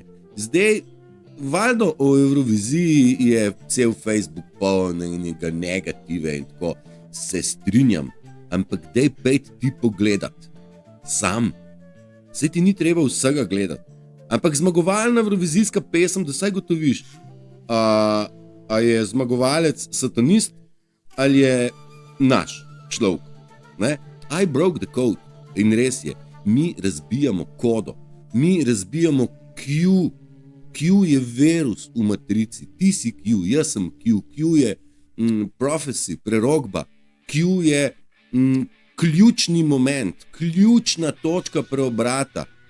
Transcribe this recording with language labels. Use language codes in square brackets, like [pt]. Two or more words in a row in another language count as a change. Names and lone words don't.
[sl] Zdaj, valjda o Evroviziji je cel Facebook poln nekega negative in tako, se strinjam, ampak daj pejt ti pogledat. Sam. Saj ti ni treba vsega gledati. Ampak zmagovalna evrovizijska pesem, da saj gotoviš, a je zmagovalec satanist ali je naš človek. Ne? [en] I broke the code. [sl] In res je, mi razbijamo kodo, mi razbijamo Q. Q je virus v matrici, ti si Q, jaz sem Q, Q je prophecy, prerokba, Q je ključni moment, ključna točka preobrata.